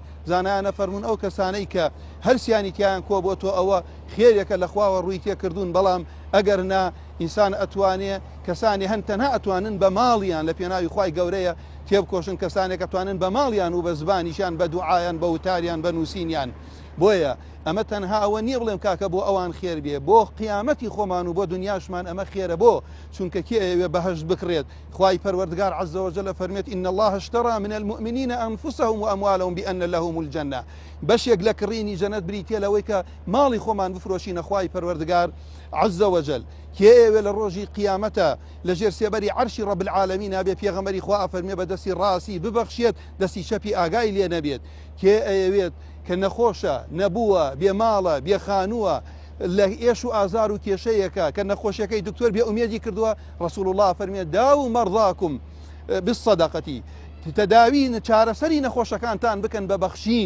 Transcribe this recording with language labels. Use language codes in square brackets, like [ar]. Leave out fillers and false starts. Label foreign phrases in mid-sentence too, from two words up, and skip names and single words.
[ckb] زانایانە فەرمون ئەو کەسانەی کە هەرسیانی تیان کۆ بۆ تۆ ئەوە خێرێکە لە خواوە ڕووی تێکردوون، بەڵام ئەگەر نا ئینسان ئەتوانێ کەسانی هەن تەنها ئەتوانن بە ماڵیان لە پێناوی خوای گەورەیە تێبکۆشن کەسانێک ئەتوانن بە ماڵیان و بە زبانیشان بە دوعایان بە وتاریان بە نووسینیان. بۆیە ئەمە تەنها ئەوە نییە بڵێم کاکە بۆ ئەوان خێر بێ، بۆ قیامەتی خۆمان و بۆ دنیاشمان ئەمە خێرە، بۆ چونکە کێ ئەوێ بەهەشت بکرێت. خوای پەروەردگار [ar] عەزە وەجەل [ckb] فەرمێت [ar] إن الله اشترى من المؤمنين أنفسهم وأموالهم بأن لهم الجنة. [ckb] بەشێک لە کڕینی جەنەت بریتە لەوەی کە ماڵی خۆمان بفرۆشینە خوای پەروەردگار [ar] عەزە وەجەل. [ckb] کێ ئەوێ لە ڕۆژی قیامەتە لەژێر سێبەری عەرشی [ar] ڕەب العالەمین [ckb] ئابێ پێغەمبەری خوا ئەفەرمێ بە دەستی ڕاستی ببەخشێت دەستی چەپی ئاگای لێ نەبێت. کێ ئەوێت کە نەخۆشە نەبووە بێماڵە بێخانووە لە ئێش و ئازار و کێشەیەکە کە نەخۆشیەکەی دکتۆر بێ ئومێدی کردووە، [ar] ڕەسوڵ الله [ckb] فەرمێ [ar] داو مەرضاکم بالصەدەقەتی، [ckb] تەداوی چارەسەری نەخۆشەکانتان بکەن بە بەخشین.